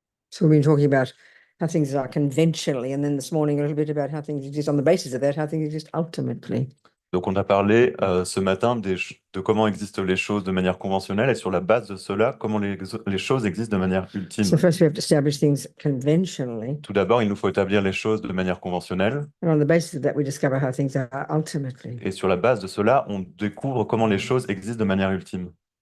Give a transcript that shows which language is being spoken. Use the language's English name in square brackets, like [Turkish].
[English] So we've been talking about how things are conventionally, and then this morning a little bit about how things exist on the basis of that, how things exist ultimately. [French] Donc on a parlé ce matin de comment existent les choses de manière conventionnelle et sur la base de cela, comment les choses existent de manière ultime. [English] So first we have to establish things conventionally, [French] Tout d'abord, il nous faut établir les choses de manière conventionnelle [English] and on the basis of that we discover how things are ultimately. [French] et sur la base de cela, on découvre comment les choses existent de manière ultime.